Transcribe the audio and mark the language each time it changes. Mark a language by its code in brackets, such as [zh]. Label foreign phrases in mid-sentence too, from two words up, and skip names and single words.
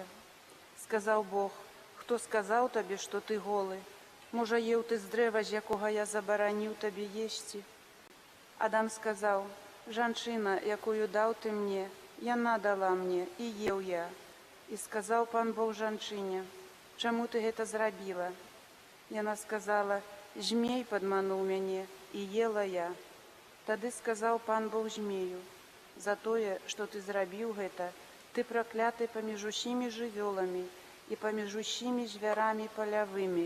[uk] Сказав Бог: «Хто сказав тобі, що ти голий? Може, їв ти з древа, з якого я заборонив тобі їсти?» Адам сказав: «Жанчина, якою дав ти мені, яна дала мені, і їв я». І сказав пан Бог жанчині: «Чому ти гэта зробила?» [be] Яна сказала: «Жмей падманув мяне, і ела я». Тады сказаў пан Бог змею: «За тое, што ты зрабіў гэта, ты пракляты паміж усімі жывёламі і паміж усімі звярамі палявымі.